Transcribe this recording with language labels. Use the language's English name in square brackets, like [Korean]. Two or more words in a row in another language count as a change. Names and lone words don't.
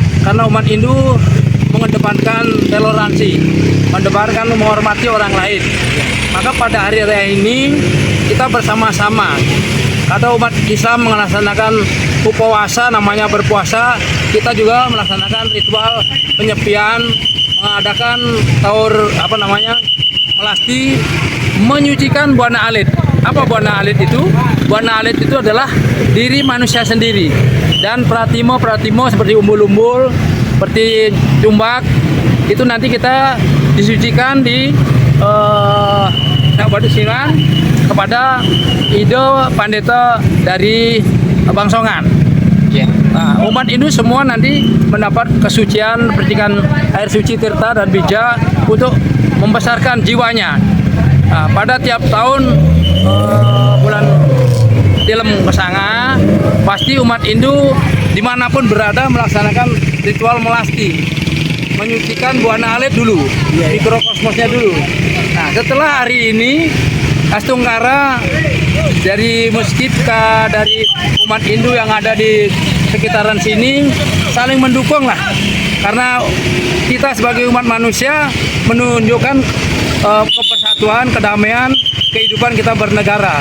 [Indonesian] Karena umat Hindu mengedepankan toleransi, mengedepankan menghormati orang lain. Maka pada hari raya ini kita bersama-sama. Ada umat Islam melaksanakan puasa, namanya berpuasa. Kita juga melaksanakan ritual penyepian, mengadakan melasti, menyucikan buana alit. Apa buana alit itu? Buana alit itu adalah diri manusia sendiri. Dan pratimo seperti umbul-umbul, seperti tumbak, itu nanti kita disucikan di Waduk Siman kepada Ido Pandeta dari Bangsongan. Nah, umat Hindu semua nanti mendapat kesucian percikan air suci tirta dan bija untuk membesarkan jiwanya. Nah, pada tiap tahun bulan Tilem Kesanga, pasti umat Hindu dimanapun berada melaksanakan ritual melasti, menyucikan buana alit dulu, mikrokosmosnya dulu. Nah, setelah hari ini Astungkara dari masjid dari umat Hindu yang ada di sekitaran sini saling mendukung lah, karena kita sebagai umat manusia menunjukkan kepersatuan, kedamaian, kehidupan kita bernegara.